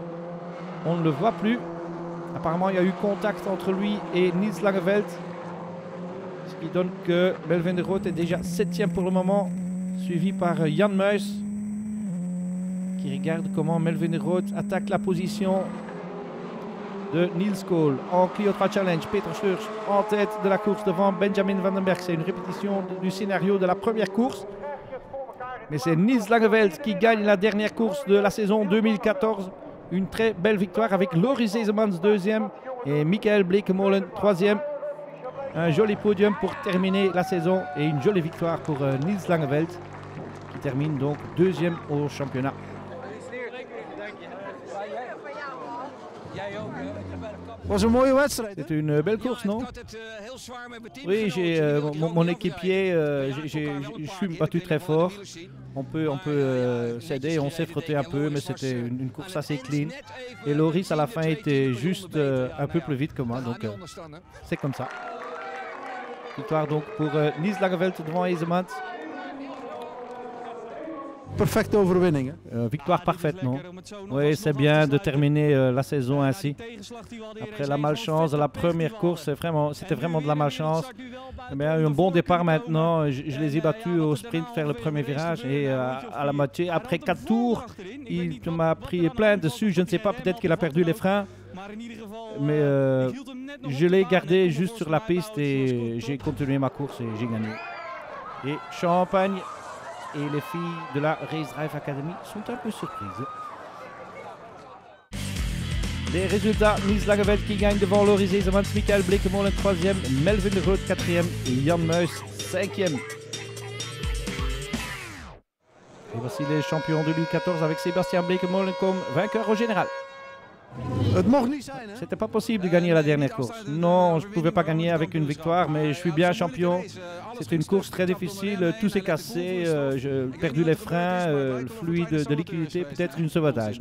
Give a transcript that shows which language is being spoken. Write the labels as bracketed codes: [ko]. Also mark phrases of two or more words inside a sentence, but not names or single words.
[fr] On ne le voit plus. Apparemment, il y a eu contact entre lui et Niels Langeveld. Ce qui donne que Melvin de Groot est déjà 7e pour le moment, suivi par Jan Muis, qui regarde comment Melvin de Groot attaque la position de Niels Kool. En Clio 3 Challenge, Peter Schreurs en tête de la course devant Benjamin Van den Berg. C'est une répétition du scénario de la première course. Mais c'est Niels Langeveld qui gagne la dernière course de la saison 2014. Une très belle victoire avec Loris Esemans 2e et Michael Bleekemolen 3e. Un joli podium pour terminer la saison et une jolie victoire pour Niels Langeveld qui termine donc 2e au championnat. [nl] Was een mooie wedstrijd. [fr] C'était une belle course, non? Oui, j'ai mon équipier, je suis battu très fort. On peut s'aider, on s'est frotté un peu, mais c'était une course assez clean. Et Loris à la fin était juste un peu plus vite que moi, donc c'est comme ça. Victoire donc pour Niels Langeveld devant Esemans. [nl] Perfecte overwinning. [fr] Victoire parfaite, non? Oui, c'est bien de terminer la saison ainsi. Après la malchance de la première course, c'était vraiment de la malchance. Mais un bon départ maintenant. Je les ai battus au sprint, faire le premier virage. Et à la moitié, après 4 tours, il m'a pris plein dessus. Je ne sais pas, peut-être qu'il a perdu les freins. Mais je l'ai gardé juste sur la piste et j'ai continué ma course et j'ai gagné. Et Champagne et les filles de la Race Drive Academy sont un peu surprises. Les résultats, Niels Langeveld qui gagne devant Loris Esemans, Michael Bleekemolen 3e, Melvin de Groot 4e et Jan Muis 5e. Et voici les champions 2014 avec Sébastien Bleekemolen comme vainqueur au général. C'était pas possible de gagner la dernière course. Non, je ne pouvais pas gagner avec une victoire, mais je suis bien champion. C'était une course très difficile, tout s'est cassé, j'ai perdu les freins, le fluide de liquidité, peut-être une sauvage.